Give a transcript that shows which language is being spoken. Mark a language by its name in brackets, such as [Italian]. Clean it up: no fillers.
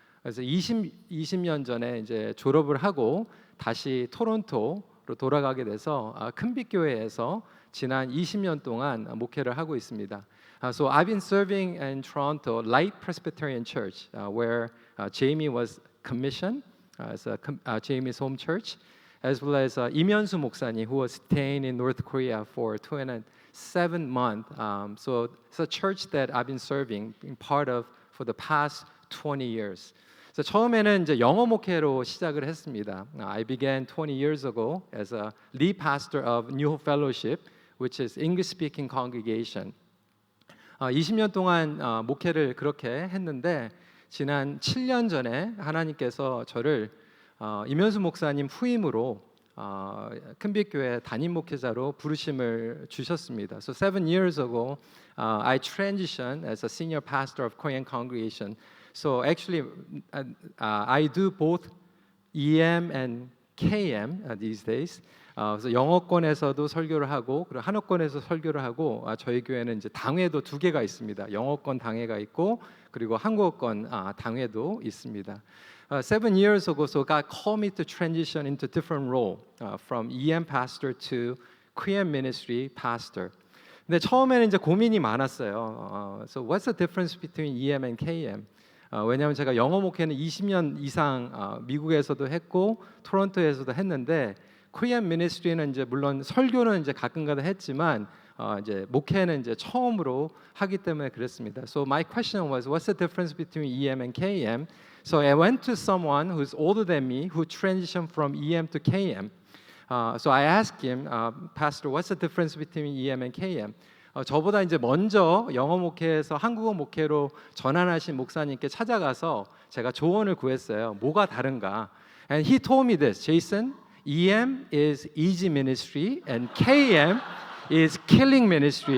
[Korean] 그래서 20년 전에 이제 졸업을 하고 다시 토론토로 돌아가게 돼서 큰빛교회에서 지난 20년 동안 목회를 하고 있습니다. [English] So I've been serving in Toronto Light Presbyterian Church, where Jamie was commissioned as Jamie's home church, as well as 임현수 목사님, who was staying in North Korea for 2.7 months. So it's a church that I've been serving, being part of for the past 20 years. [Korean] So 처음에는 이제 영어 목회로 시작을 했습니다. [English] I began 20 years ago as a lead pastor of New Hope Fellowship, which is English-speaking congregation. [Korean] 20년 동안 목회를 그렇게 했는데 지난 7년 전에 하나님께서 저를 임현수 목사님 후임으로 큰빛교회 담임 목회자로 부르심을 주셨습니다. [English] So 7 years ago, I transitioned as a senior pastor of Korean congregation. So actually, I do both EM and KM these days. [Korean] 그래서 영어권에서도 설교를 하고 그리고 한어권에서 설교를 하고 저희 교회는 이제 당회도 2개가 있습니다. 영어권 당회가 있고 그리고 한국어권 당회도 있습니다. [English] 7 years ago, so God called me to transition into different role from EM pastor to Korean ministry pastor. [Korean] 근데 처음에는 이제 고민이 많았어요. [English] So what's the difference between EM and KM? [Korean] 왜냐하면 제가 영어 목회는 20년 이상 미국에서도 했고 토론토에서도 했는데 Korean ministry는 이제 물론 설교는 이제 가끔가다 했지만 이제 목회는 이제 처음으로 하기 때문에 그랬습니다. [English] So my question was, what's the difference between EM and KM? So I went to someone who's older than me who transitioned from EM to KM. So I asked him, Pastor, what's the difference between EM and KM? [Korean] 저보다 이제 먼저 영어 목회에서 한국어 목회로 전환하신 목사님께 찾아가서 제가 조언을 구했어요. 뭐가 다른가? [English] And he told me this, Jason, EM is easy ministry and KM is killing ministry.